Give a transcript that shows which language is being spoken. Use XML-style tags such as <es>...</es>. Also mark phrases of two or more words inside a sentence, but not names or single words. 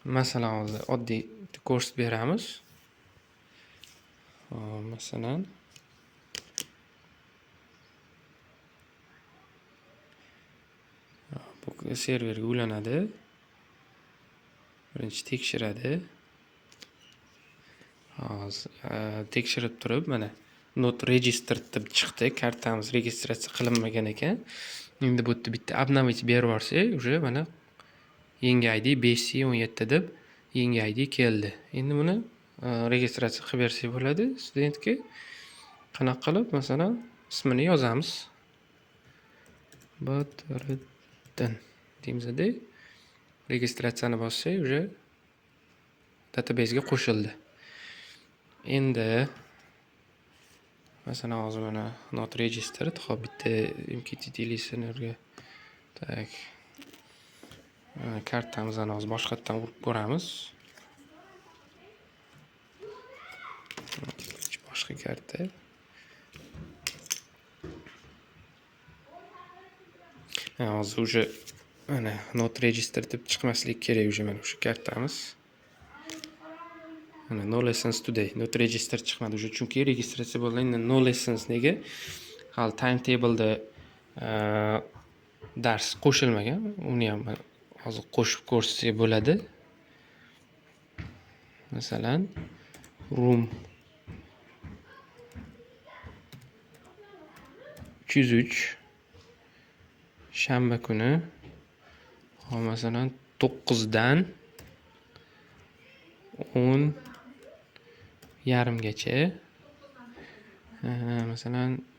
<uz>Masalan, hozir oddiy ko'rsatib beramiz. Masalan, bu serverga ulanadi. Birinchi tekshiradi. Hozir tekshirib turib, mana</uz> <en>not registered</en> <uz>deb chiqdi. Kartamiz registratsiya qilinmagan ekan. Endi bu yerda bitta обновить berib yuborsak, уже mana yangi ID 5C17 deb yangi ID keldi. Endi buni registratsiya qilib bersak bo'ladi studentga. Qanaqa qilib, masalan, ismini yozamiz. Badriddin deymizda. Registratsiyani bossak, уже databasega qo'shildi. Endi masalan, hozir mana</uz> <en>not registered,</en> <uz>hop bitta MQTT listenerga tak kartamizni hozir boshqatdan urib ko'ramiz. Boshqa karta. Hozir уже mana</uz> <en>not registered</en> <uz>deb chiqmaslik kerak уже mana shu kartamiz. Mana</uz> <en>no lessons today, not registered</en> <uz>chiqmadi уже chunki registratsiya bo'lgan.</uz> <en>No lessons</en> <uz>nega? Hali timetableda dars qo'shilmagan. Uni ham hozir qo'shib ko'rsak bo'ladi. Masalan, room 303 shanba kuni masalan 9 dan 10 yarimgacha masalan</uz>